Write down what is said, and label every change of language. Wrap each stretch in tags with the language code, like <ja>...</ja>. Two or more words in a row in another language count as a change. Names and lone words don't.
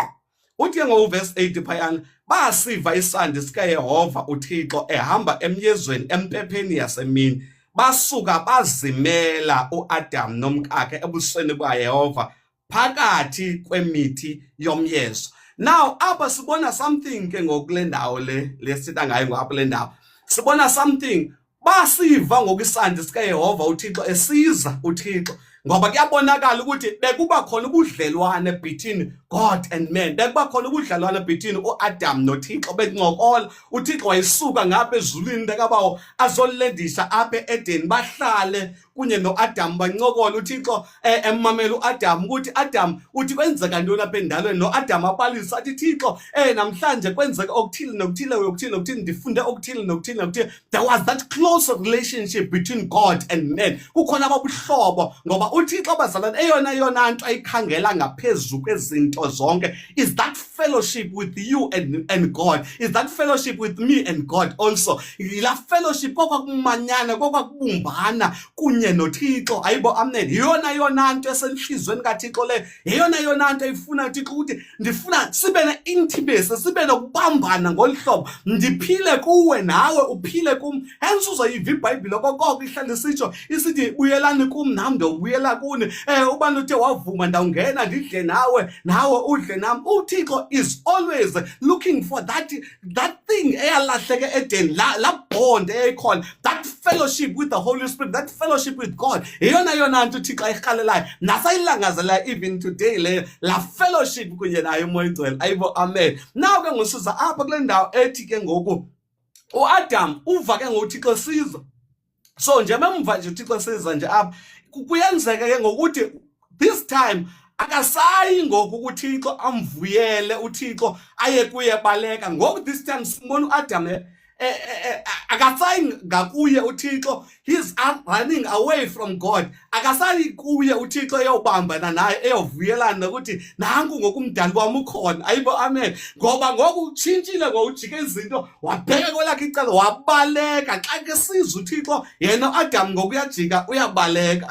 <xh>Uthi ke ngoverse 8 phayana, basiva isandi sikaYehova uThixo ehamba emyezweni empepheni yasemini, basuka bazimela uAdam nomkakhe ebusweni bukaYehova phakathi kwemithi yomyezo. Now apha sibona something ke ngokule ndawo le sithetha ngayo ngapha le ndawo, sibona something. Basiva ngokwisandi sikaYehova uThixo esiza uThixo, ngoba kuyabonakala ukuthi bekuba khona ubudlelwane</xh> <en>between God and man,</en> <xh>bekuba khona ubudlelwane between uAdam noThixo bencokola. uThixo wayisuka ngapha ezulwini bekabawo azolendisa apha eEdeni, bahlale kunye noAdam bancokola. uThixo emmamela uAdam ukuthi Adam uthi kwenzeka ntoni lapha endalweni, noAdam abalisa athi Thixo namhlanje kwenzeka okuthile nokuthile nokuthile nokuthile, ndifunde okuthile nokuthile nokuthile.</xh> <en>There was that close relationship between God and man,</en> <xh>kukhona ababuhlobo, ngoba uThixo bazalwane eyona nto ayikhangela ngaphezulu kwezinto zonke</xh> <en>is that fellowship with you and God, is that fellowship with me and God also.</en> <xh>La fellowship kokwakumanyana, kokwakubumbana kunye noThixo. Ayibo, amen. Yona nto esenhlizweni kaThixo le, yona nto ayifuna uThixo ukuthi ndifuna sibe ne-intimacy, sibe nokubambana ngolu hlobo, ndiphile kuwe nawe uphile kum. Hence uzoyiva iBhayibhile okoko ihlale sitsho isithi buyelani kum nam ndobuyela kuni. Ubani uthe wavuma ndawungena ndidle nawe, nawe udle nam.</xh> <en>uThixo is always looking for that thing</en> <xh>eyalahleke eEdeni, la bond eyayikhona,</xh> <en>that fellowship with the Holy Spirit, that fellowship with God.</en> <xh>Yona nto uThixo ayirhalelayo nasayilangazela</xh> <en>even today</en> <xh>le la fellowship kunye naye umoya oyingcwele. Ayibo, amen. Now ke ngosiza apha kule ndawo ethi ke ngoku uAdam uva ke ngokuThixo siza. So nje memva nje uThixo siza nje apha, kuyenzeka ke ngokuthi</xh> <en>this time</en> <xh>akasayi ngoku uThixo amvuyele uThixo aye kuye baleka. Ngoku</xh> <en>this time</en> <xh>simbona uAdam akasayi ngakuye uThixo,</xh> <en>he's running away from God.</en> <xh>Akasayi kuye uThixo eyobambana naye eyovuyelana nokuthi nanku ngoku umdali wami ukhona. Ayibo, amen. Ngoba ngoku utshintshile ngojike izinto wabheka kwelakhe icala wabaleka. Xa ke sizwe uThixo yena uAdam ngoku uyajika uyabaleka.</xh>